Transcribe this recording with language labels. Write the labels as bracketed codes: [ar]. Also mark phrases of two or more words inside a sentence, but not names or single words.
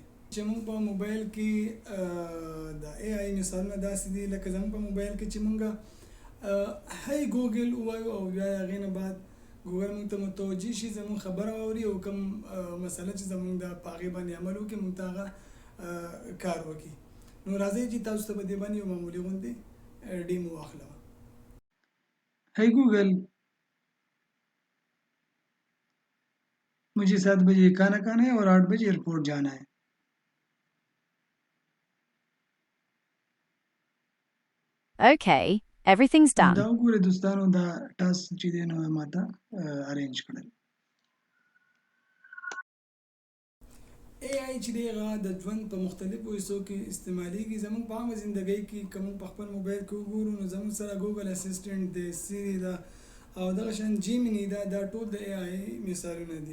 [ps] چې موږ په موبایل کې د ای آی مثالونه داسې دي لکه زموږ په موبایل کې چې موږ هی ګوګل ووایو او بیا هغې نه بعد ګوګل موږ ته متوجه شي، زموږ خبره واوري او کوم مسله چې زموږ د په هغې باندې عمل وکړي موږ ته هغه کار وکړي. نو راځئ چې تاسو ته په دې باندې یو معمولي غوندې ډیمو واخلم. [hi] है गूगल मुझे 7 बजे खाना खाना है और 8 बजे एयरपोर्ट जाना है. [en] Okay, everything's دا done. [ps] وګورئ دوستانو دا ټاسک چې دی نو ماته ارینج کړل. ای آی چې دی هغه د ژوند په مختلفو حصو کې استعمالیږي. زموږ په عامه زندګۍ کې که موږ په خپل موبایل کې وګورو نو زموږ سره ګوګل اسسټنټ دی، سیری ده او دغه شان جیمیني ده، دا ټول د ای آی مثالونه دي.